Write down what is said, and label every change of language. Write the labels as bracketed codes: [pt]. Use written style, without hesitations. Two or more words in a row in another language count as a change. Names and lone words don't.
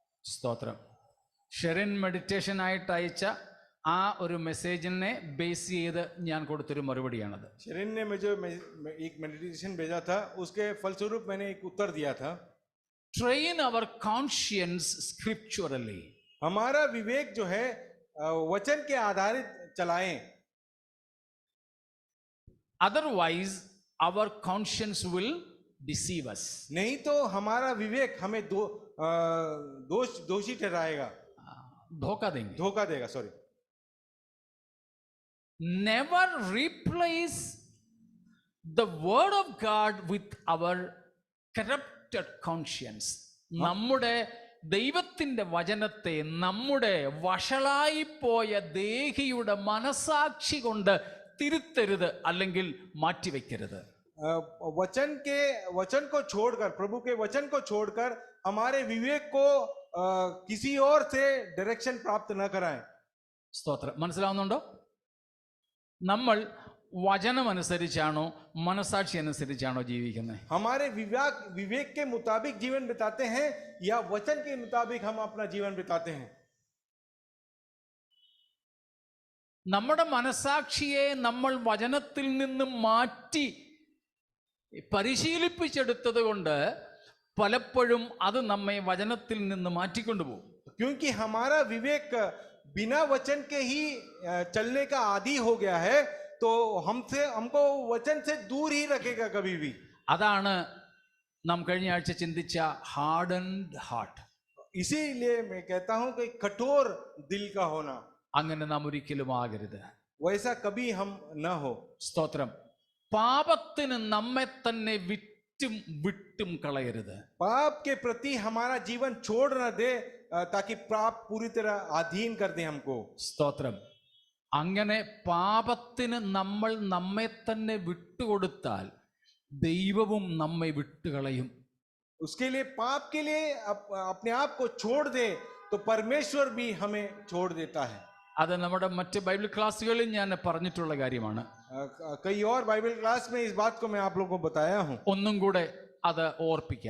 [ml] സ്തോത്രം. ഷെറിൻ മെഡിറ്റേഷൻ ആയിട്ട് അയച്ച ആ ഒരു മെസ്സേജിനെ ബേസ് ചെയ്ത് ഞാൻ കൊടുത്തൊരു മറുപടിയാണത്. [hi] शरीन ने मुझे एक मेडिटेशन भेजा था, उसके फलस्वरूप मैंने एक उत्तर दिया था. [en] Train our conscience scripturally. [hi] हमारा विवेक जो है वचन के आधारित चलाएं, [en] Otherwise our conscience will deceive us. [hi] नहीं तो हमारा विवेक हमें दोषी ठहराएगा, धोखा देंगे. धोखा देगा. सॉरी. [en] Never replace the word of God with our corrupted conscience. [ml] നമ്മുടെ ദൈവത്തിൻ്റെ വചനത്തെ നമ്മുടെ വഷളായിപ്പോയ ദേഹിയുടെ മനസാക്ഷി കൊണ്ട് തിരുത്തരുത്, അല്ലെങ്കിൽ മാറ്റിവെക്കരുത്. [hi] वचन को छोड़कर, प्रभु के वचन को छोड़कर हमारे विवेक को किसी और से डायरेक्शन प्राप्त न कराएं. [ml] സ്തോത്രം. മനസ്സിലാവുന്നുണ്ടോ? നമ്മൾ വചനം അനുസരിച്ചാണോ മനസാക്ഷി അനുസരിച്ചാണോ ജീവിക്കുന്നത്? [hi] हमारे विवेक के मुताबिक जीवन बिताते हैं या वचन के मुताबिक हम अपना जीवन बिताते हैं? [ml] നമ്മുടെ മനസാക്ഷിയെ നമ്മൾ വചനത്തിൽ നിന്ന് മാറ്റി പരിശീലിപ്പിച്ചെടുത്തത് കൊണ്ട് പലപ്പോഴും അത് നമ്മെ വചനത്തിൽ നിന്ന് മാറ്റിക്കൊണ്ടുപോകും. [hi] क्योंकि हमारा विवेक बिना वचन के ही चलने का आदी हो गया है, तो हमको वचन से दूर ही रखेगा कभी भी. [ml] അതാണ് നാം കഴിഞ്ഞ ആഴ്ച ചിന്തിച്ച [en] hardened heart. [hi] इसीलिए मैं कहता हूं कि कठोर दिल का होना. [ml] അങ്ങനെ നാം ഒരിക്കലും ആകരുത്. [hi] वैसा कभी हम न हो. [ml] സ്തോത്രം. പാപത്തിന് നമ്മെ തന്നെ വിട്ടും കളയരുത്. [hi] पाप के प्रति हमारा जीवन छोड़ न दे, ताकि पाप पूरी तरह अधीन कर दे हमको. [ml] സ്തോത്രം. അങ്ങനെ പാപത്തിന് നമ്മൾ നമ്മെ തന്നെ വിട്ടുകൊടുത്താൽ ദൈവവും നമ്മെ വിട്ടുകളയും. [hi] उसके लिए पाप के लिए अपने आप को छोड़ दे तो परमेश्वर भी हमें छोड़ देता है. [ml] അത് നമ്മുടെ മറ്റ് ബൈബിൾ ക്ലാസ്സുകളിൽ ഞാൻ പറഞ്ഞിട്ടുള്ള കാര്യമാണ്. [hi] कई और [en] Bible class [hi] में इस बात को मैं आप लोगों को बताया हूं. [ml] ഒന്നും കൂടെ അത് ഓർപ്പിക്കാം.